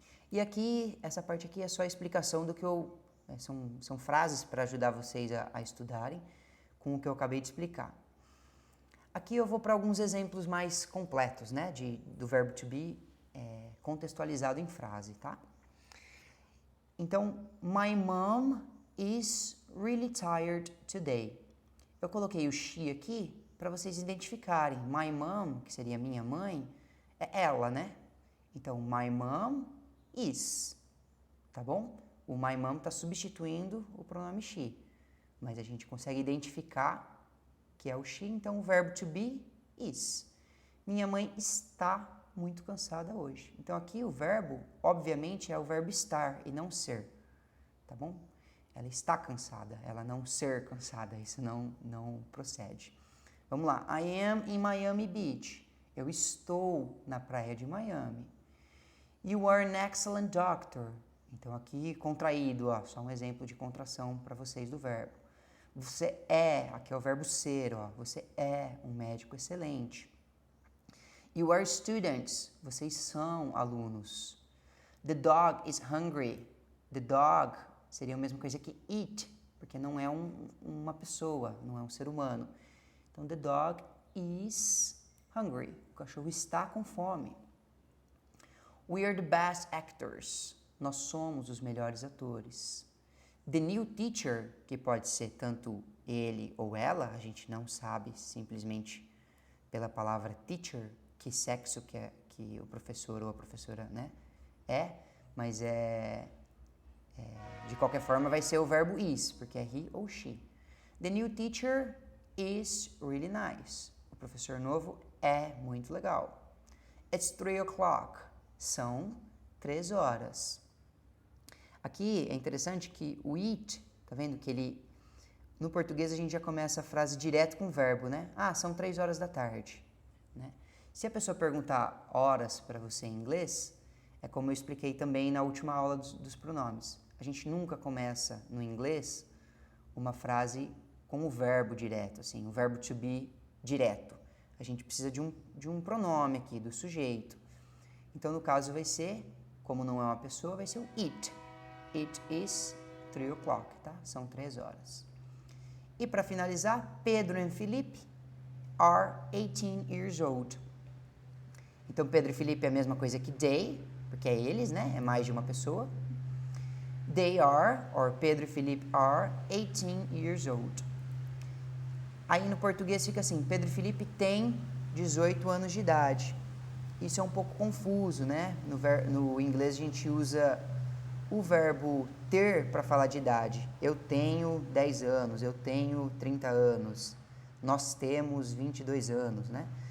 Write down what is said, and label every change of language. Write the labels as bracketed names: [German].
[Portuguese] E aqui, essa parte aqui é só a explicação do que eu... são frases para ajudar vocês a estudarem com o que eu acabei de explicar. Aqui eu vou para alguns exemplos mais completos, né, do verbo to be contextualizado em frase, tá? [English] Então, my mom is really tired today. [Portuguese] Eu coloquei o she aqui para vocês identificarem. [English] My mom, [Portuguese] que seria minha mãe, é ela, né? Então, [English] my mom is, [Portuguese] tá bom? O [English] my mom [Portuguese] está substituindo o pronome she, mas a gente consegue identificar que é o she, então o verbo to be is. Minha mãe está muito cansada hoje. Então aqui o verbo, obviamente, é o verbo estar e não ser, tá bom? Ela está cansada, ela não ser cansada, isso não procede. Vamos lá, [English] I am in Miami Beach. [Portuguese] Eu estou na praia de Miami. [English] You are an excellent doctor. [Portuguese] Então aqui contraído, ó, só um exemplo de contração para vocês do verbo. Você é, aqui é o verbo ser, ó, você é um médico excelente. [English] You are students, [Portuguese] vocês são alunos. [English] The dog is hungry. The dog [Portuguese] seria a mesma coisa que eat, porque não é uma pessoa, não é um ser humano. Então, [English] the dog is hungry. [Portuguese] O cachorro está com fome. [English] We are the best actors. [Portuguese] Nós somos os melhores atores. [English] The new teacher, [Portuguese] que pode ser tanto ele ou ela, a gente não sabe simplesmente pela palavra teacher, que sexo que o professor ou a professora, né, mas de qualquer forma vai ser o verbo is, porque é he ou she. [English] The new teacher is really nice. [Portuguese] O professor novo é muito legal. [English] It's 3 o'clock. [Portuguese] São 3 horas. Aqui é interessante que o it, tá vendo que ele... No português a gente já começa a frase direto com o verbo, né? Ah, são 3 horas da tarde, né? Se a pessoa perguntar horas para você em inglês, é como eu expliquei também na última aula dos pronomes. A gente nunca começa no inglês uma frase com o verbo direto, assim, o verbo to be direto. A gente precisa de um pronome aqui, do sujeito. Então, no caso, vai ser, como não é uma pessoa, vai ser o it. [English] It is 3 o'clock, [Portuguese] tá? São 3 horas. E para finalizar, Pedro e Felipe [English] are 18 years old. [Portuguese] Então, Pedro e Felipe é a mesma coisa que they, porque é eles, né? É mais de uma pessoa. [English] They are, or Pedro e Felipe are 18 years old. [Portuguese] Aí no português fica assim, Pedro e Felipe têm 18 anos de idade. Isso é um pouco confuso, né? No inglês a gente usa o verbo ter para falar de idade. Eu tenho 10 anos, eu tenho 30 anos, nós temos 22 anos, né?